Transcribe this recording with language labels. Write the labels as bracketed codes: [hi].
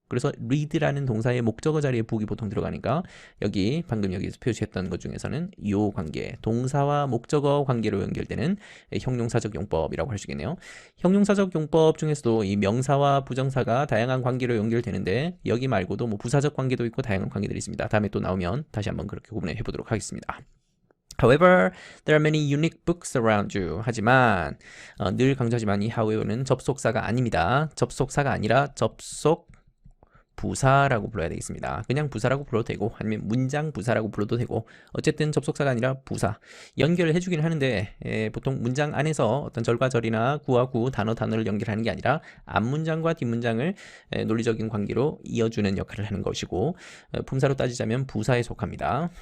[ko] 그래서 read라는 동사의 목적어 자리에 book이 보통 들어가니까 여기 방금 여기서 표시했던 것 중에서는 이 관계, 동사와 목적어 관계로 연결되는 형용사적 용법이라고 할 수 있겠네요. 형용사적 용법 중에서도 이 명사와 부정사가 다양한 관계로 연결되는데 여기 말고도 뭐 부사적 관계도 있고 다양한 관계들이 있습니다. 다음에 또 나오면 다시 한번 그렇게 구분해 보도록 하겠습니다. [en] However, there are many unique books around you. [ko] 하지만 늘 강조하지만 이 however는 접속사가 아닙니다. 접속사가 아니라 접속 부사라고 불러야 되겠습니다. 그냥 부사라고 불러도 되고 아니면 문장 부사라고 불러도 되고, 어쨌든 접속사가 아니라 부사, 연결을 해주긴 하는데 보통 문장 안에서 어떤 절과 절이나 구와 구, 단어를 연결하는 게 아니라 앞문장과 뒷문장을 논리적인 관계로 이어주는 역할을 하는 것이고, 품사로 따지자면 부사에 속합니다.